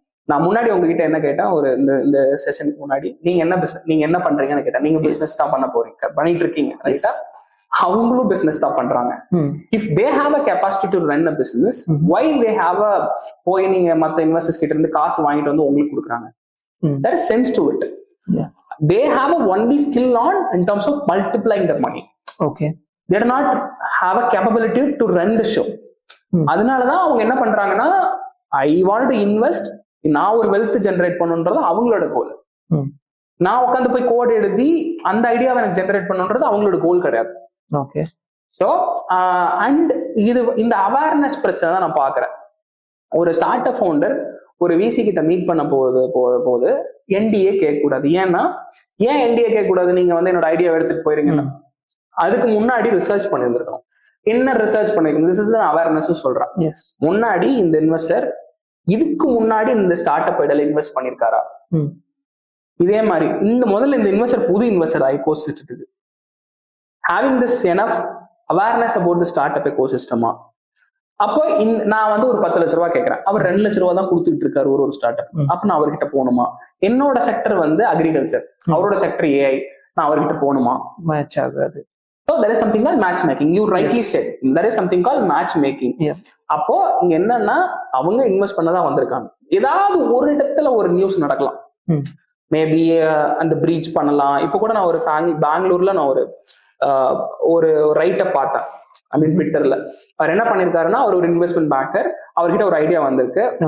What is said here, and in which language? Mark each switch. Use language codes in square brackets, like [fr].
[ta] நான் முன்னாடி உங்ககிட்ட என்ன கேட்டேன், ஒரு இந்த செஷனுக்கு முன்னாடி, நீங்க என்ன பண்றீங்கன்னு கேட்டேன். நீங்க பிசினஸ் தான் பண்ணிட்டு இருக்கீங்க, ரைட்டா? அவங்களும் பிசினஸ் தான் பண்றாங்க. [en] if they have a [ta] capacity to run a business, why they have a போய் நீங்க மத்த இன்வெஸ்டர்ஸ் கிட்ட இருந்து காசு வாங்கிட்டு வந்து உங்களுக்கு கொடுக்குறாங்க? [en] There is sense to it. They have a only skill on in terms of multiplying the money. Okay. They do not have a capability to run the show. [ta] அதனாலதான் அவங்க என்ன பண்றாங்கன்னா, [en] I want to invest, [ta] நான் ஒரு wealth generate பண்ணுன்றது அவங்களோட கோல். நான் உட்காந்து போய் கோட் எழுதி அந்த ஐடியாவை எனக்கு ஜெனரேட் பண்ணுன்றது அவங்களோட கோல் கிடையாது. ஓகே. ஸோ அண்ட் இது இந்த அவேர்னஸ் பிரச்சனை தான் நான் பாக்குறேன். ஒரு ஸ்டார்ட் அப் ஃபவுண்டர் ஒரு விசி கிட்ட மீட் பண்ண போது என்டிஏ கேட்க கூடாது. ஏன்னா ஏன் என்டிஏ கேட்க கூடாது? நீங்க வந்து என்னோட ஐடியா எடுத்துட்டு போயிருங்கன்னா அதுக்கு முன்னாடி ரிசர்ச் பண்ணியிருந்திருக்கோம். என்ன ரிசர்ச் பண்ணிருக்கோம்? [en] this is awareness [ta] சொல்றேன். முன்னாடி இந்த இன்வெஸ்டர் இதுக்கு முன்னாடி இந்த ஸ்டார்ட் அப் ஐடியால இன்வெஸ்ட் பண்ணிருக்காரா? இதே மாதிரி முதல்ல இந்த இன்வெஸ்டர் புது investor எக்கோசிஸ்டத்துக்கு [en] Having this enough awareness about the start up எக்கோசிஸ்டமா? [ta] அப்போ நான் வந்து ஒரு 10 லட்ச ரூபா கேட்கறேன், அவர் 2 லட்ச ரூபா தான் கொடுத்துட்டு இருக்காரு ஒரு ஸ்டார்ட் அப். அப்ப நான் அவர்கிட்ட போகணுமா? என்னோட செக்டர் வந்து அக்ரிகல்ச்சர், அவரோட செக்டர் ஏஐ, நான் அவர்கிட்ட போகணுமா? மேட்ச் ஆகாது. [en] So there is something called matchmaking. You rightly said there is something called matchmaking. [ta] அப்போ இங்க என்னன்னா அவங்க இன்வெஸ்ட் பண்ணதான் வந்திருக்காங்க. ஏதாவது ஒரு இடத்துல ஒரு நியூஸ் நடக்கலாம், மேபி அந்த பிரீச் பண்ணலாம். இப்போ கூட நான் ஒரு பெங்களூர்ல நான் ஒரு ரைட்டை பார்த்தேன், [en] I mean [ta] ட்விட்டர்ல. அவர் என்ன பண்ணிருக்காருன்னா, அவர் ஒரு இன்வெஸ்ட்மெண்ட் பேங்கர், அவர்கிட்ட ஒரு ஐடியா வந்திருக்கு.